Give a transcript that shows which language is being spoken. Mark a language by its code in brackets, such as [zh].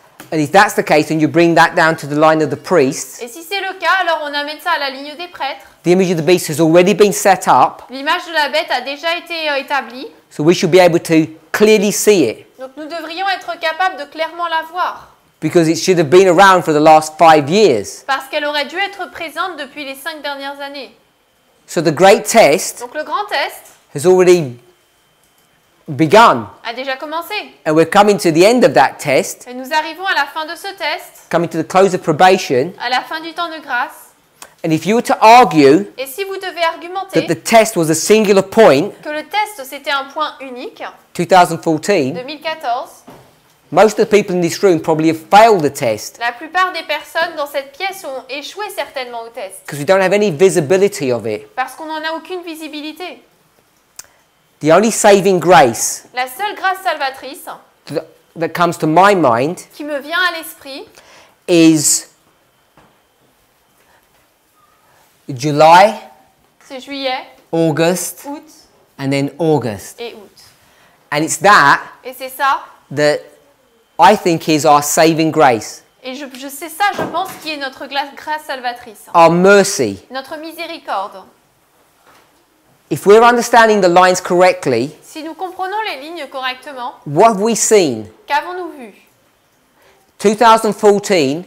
[en] And if that's the case, and you bring that down to the line of the priests, [fr] Et si c'est le cas, alors on amène ça à la ligne des prêtres. [en] the image of the beast has already been set up, [fr] L'image de la bête a déjà été établie, [en] so we should be able to clearly see it, [fr] donc nous devrions être capables de clairement la voir, [en] because it should have been around for the last 5 years. [fr] parce qu'elle aurait dû être présente depuis les 5 dernières années. [en] So the great test [fr] Donc le grand test [en] has already begun, [fr] a déjà commencé. [en] and we're coming to the end of that test, [fr] Et nous arrivons à la fin de ce test, [en] coming to the close of probation, [fr] à la fin du temps de grâce. [en] and And if you were to argue [fr] Et si vous devez argumenter [en] that the test was a singular point, [fr] que le test c'était un point unique, [en] 2014, [fr] 2014, [en] most of the people in this room probably have failed the test [fr] la plupart des personnes dans cette pièce ont échoué certainement au test [en] because we don't have any visibility of it. [fr] parce qu'on n'en a aucune visibilité. [en] The only saving grace [fr] La seule grâce salvatrice [en] that comes to my mind [fr] qui me vient à l'esprit, [en] is July, [fr] c'est juillet, [en] August, [fr] août [en] and then August. [fr] et août. [en] And it's that [fr] Et c'est ça, [en] that I think is our saving grace, [fr] et je sais ça, je pense, qui est notre grâce salvatrice, [en] our mercy. [fr] notre miséricorde. [en] If we're understanding the lines correctly, [fr] Si nous comprenons les lignes correctement, [en] what have we seen? [fr] qu'avons-nous vu? [en] 2014,